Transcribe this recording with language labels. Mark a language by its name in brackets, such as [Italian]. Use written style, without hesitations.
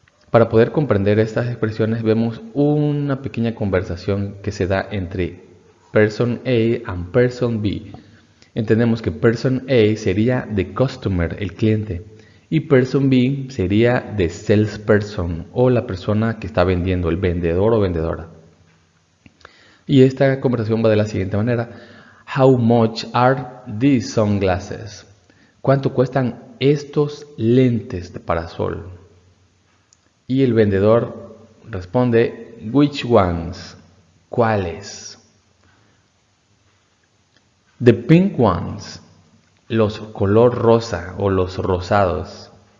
[Spanish] Para poder comprender estas expresiones vemos una pequeña conversación que se da entre person A and person B. Entendemos que person A sería the customer, el cliente. Y person B sería the salesperson o la persona que está vendiendo, el vendedor o vendedora. Y esta conversación va de la siguiente manera. [English] How much are these sunglasses? [Spanish] ¿Cuánto cuestan estos lentes de parasol? Y el vendedor responde, which ones? ¿Cuáles? The pink ones. Los color rosa o los rosados.